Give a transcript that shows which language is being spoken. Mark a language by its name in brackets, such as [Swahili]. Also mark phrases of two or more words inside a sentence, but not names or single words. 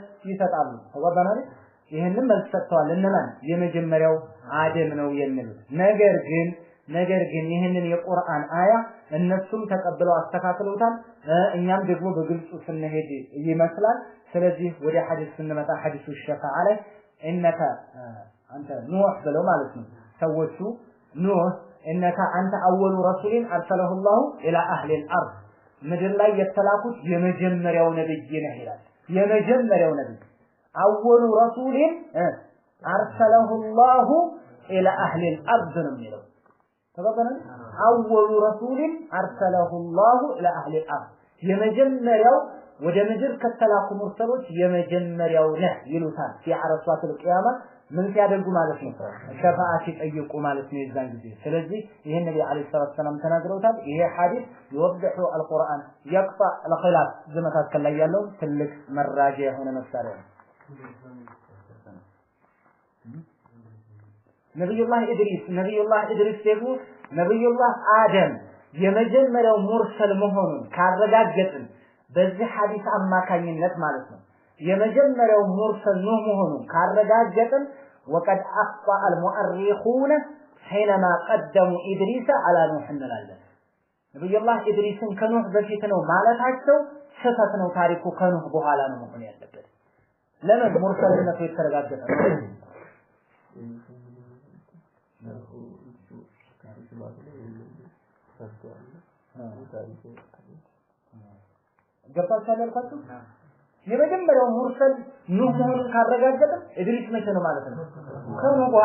[Amharic] ይሰጣሉ ተባባናል ይሄንን መልስ ሰጥተዋል እነማን የመጀመሪያው አደም ነው የሚሉት ነገር ግን ይሄንን የቁርአን አያ እነሱም ተቀብለው አስተካክለውታል እኛም ደግሞ በግልጽ ስንሄድ ይመስላል ስለዚህ ወደ ሐዲስ ስንመጣ ሐዲሱ ሸፋዓ ላይ እንከ አንተ ኑህ ብለው ማለት ነው ሰዎቹ ኑህ እንከ አንተ [Arabic] أول رسول أرسله الله الى اهل الارض [Amharic] ምድር ላይ የተላኩት የመጀመሪያው ነብይ ነህ ይላል የመጀመሪያው ነብይ [Arabic] أول رسول أرسله الله الى اهل الارض [Amharic] ነው የሚለው ተባባልን [Arabic] أول رسول أرسله الله الى اهل الارض [Amharic] የመጀመሪያው ወደ ምድር ከተላኩ ሙርሰሎች የመጀመሪያው ነህ ይሉታል [Arabic] عرصات القيامه [Amharic] ምን ሲያደርጉ ማለት ነው ሸፋዓ ሲጠይቁ ማለት ነው የዛን ጊዜ ስለዚህ ይሄን ነብዩ [Arabic] عليه السلام [Amharic] ተናግረውታል ይሄ ሐዲስ [Arabic] يوضح القرآن يقطع الخلاف [Amharic] በመካከል ላይ ያለው ትልቅ መራጃ የሆነ መሳሪያ ነው ነብዩላህ ኢድሪስ ደግሞ ነብዩላህ አደም የመጀመሪያው ሙርሰል መሆኑን ካረጋገጥን በዚህ ሐዲስ አማካኝነት ማለት ነው የመጀመሪያው ሙርሰል ነው መሆኑን ካረጋገጥን [Arabic] وقد اخطا المؤرخون حينما قدموا ادريس على نوح [Amharic] እንላለን ነብዩላህ ኢድሪስን ከኑህ በፊት ነው ማለታቸው ስህተት ነው ታሪኩ ከኑህ በኋላ ነው መሆን ያለበት ለምን ሙርሰልነቱ የተረጋገጠ ገባችኋል ያልኳችሁ የመጀመሪያው ሙርሰል ኑህ መሆኑን ካረጋገጠ ኢድሪስ መቼ ነው ማለት ነው ከኑህ በኋላ